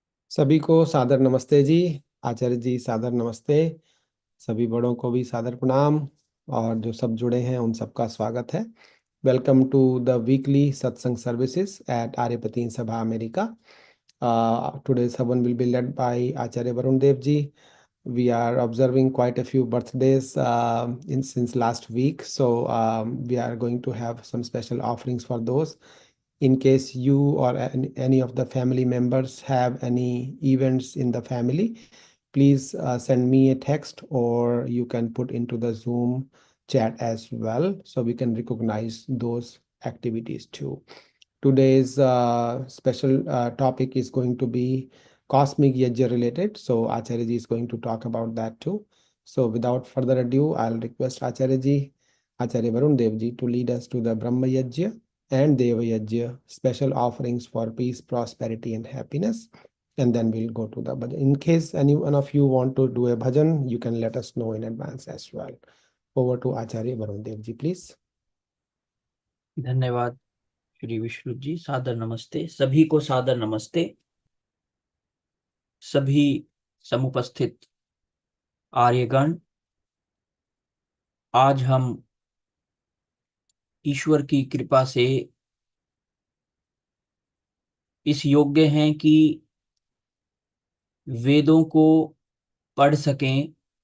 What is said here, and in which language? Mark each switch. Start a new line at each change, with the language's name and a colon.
Hindi: सभी को सादर नमस्ते जी। आचार्य जी सादर नमस्ते। सभी बड़ों को भी सादर प्रणाम, और जो सब जुड़े हैं उन सबका स्वागत है।
English: Welcome to the weekly satsang services at Aryapati Sabha America. Today's Havan will be led by Acharya Varun Dev ji. We are observing quite a few birthdays since last week, so we are going to have some special offerings for those. In case you or any of the family members have any events in the family, please send me a text, or you can put into the Zoom chat as well, so we can recognize those activities too. Today's special topic is going to be cosmic yajna related. So Acharya ji is going to talk about that too. So without further ado, I'll request Acharya ji, Acharya Varun Dev ji, to lead us to the Brahma Yajna and Deva Yajna, special offerings for peace, prosperity, and happiness. And then we'll go to the bhajan. In case any one of you want to do a bhajan, you can let us know in advance as well. Over to Acharya Varun Dev ji, please.
Hindi: धन्यवाद श्री विष्णु जी। सादर नमस्ते, सभी को सादर नमस्ते। सभी समुपस्थित आर्यगण, आज हम ईश्वर की कृपा से इस योग्य हैं कि वेदों को पढ़ सकें।